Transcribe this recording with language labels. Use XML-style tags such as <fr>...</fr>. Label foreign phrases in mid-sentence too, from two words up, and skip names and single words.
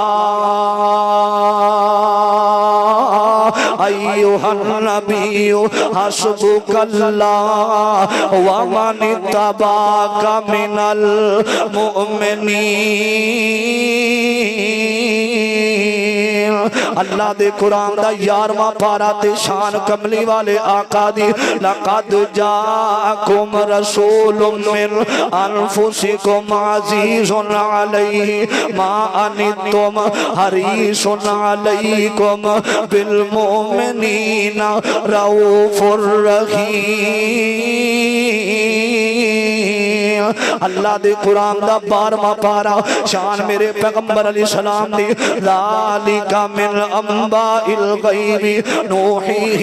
<ar>ایوہ النبی حسبک اللہ ومن اتبعک من المؤمنین</ar> <pa>اللہ دے قرآن دا یارواں پارا تے شان کملی والے آقا دی</pa> <ar>لقد جاءکم رسول من انفسکم عزیز علیہ ما انتم حریص علیکم بالمؤمنین رؤوف</ar> <pa>الرحیم اللہ دے قرآن دا 12واں پارا شان میرے پیغمبر</pa> <ar>علیہ السلام</ar> <pa>دی</pa> <ar>ذالک من انباء الغیب نوحیہ</ar>